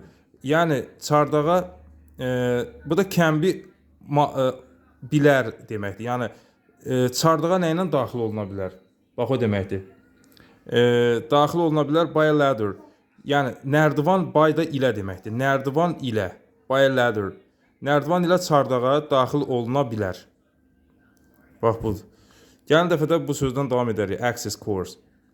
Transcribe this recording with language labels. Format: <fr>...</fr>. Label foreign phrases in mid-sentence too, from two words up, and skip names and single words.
<az>Yəni çardağa bu da</az> <en>can be</en> <az>bilər deməkdir. Yəni çardağa nə ilə daxil oluna bilər? Bax o deməkdir. Daxil oluna bilər</az> <en>by a ladder.</en> <az>Yəni nərdivan by da ilə deməkdir. Nərdivan ilə,</az> <en>by a ladder.</en> <az>Nərdivan ilə çardağa daxil oluna bilər. Bax budur. Gələn dəfədə bu sözdən davam edərik.</az> <en>Access course.</en>